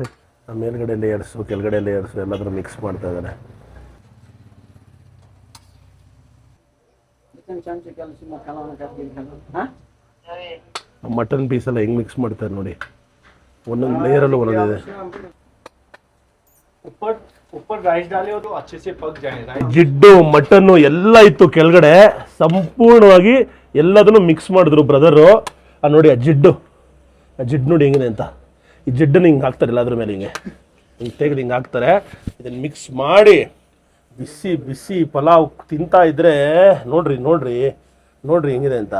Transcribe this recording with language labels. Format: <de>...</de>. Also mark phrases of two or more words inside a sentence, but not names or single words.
<kn>ಮೇಲ್ಗಡೆ ಲೇಯರ್ಸು, ಕೆಳಗಡೆ ಲೇಯರ್ಸು ಎಲ್ಲಾದ್ರೂ ಮಿಕ್ಸ್ ಮಾಡ್ತಾ ಇದ್ದಾರೆ.</kn> <en>mutton piece</en> <kn>ಎಲ್ಲ ಹೆಂಗ್ ಮಿಕ್ಸ್ ಮಾಡ್ತಾರೆ ನೋಡಿ. ಒಂದೊಂದು ಲೇಯರಲ್ಲೂ ಒಂದೊಂದಿದೆ.</kn> <hi>ऊपर राइस डाले हो तो अच्छे से पक जाएगा.</hi> <kn>ಜಿಡ್ಡು ಮಟನ್ನು ಎಲ್ಲ ಇತ್ತು ಕೆಳಗಡೆ, ಸಂಪೂರ್ಣವಾಗಿ ಎಲ್ಲದನ್ನು ಮಿಕ್ಸ್ ಮಾಡಿದ್ರು ಬ್ರದರು. ನೋಡಿ ಆ ಜಿಡ್ಡು ನೋಡಿ ಹೆಂಗಿದೆ ಅಂತ. ಈ ಜಿಡ್ಡನ್ನು ಹಿಂಗೆ ಹಾಕ್ತಾರಲ್ಲ ಅದ್ರ ಮೇಲೆ ಹಿಂಗೆ ತೆಗೆದು ಹಿಂಗೆ ಹಾಕ್ತಾರೆ. ಇದನ್ನು ಮಿಕ್ಸ್ ಮಾಡಿ ಬಿಸಿ ಬಿಸಿ ಪಲಾವ್ ತಿಂತಾ ಇದ್ರೆ ನೋಡ್ರಿ ಹೆಂಗಿದೆ ಅಂತ.</kn>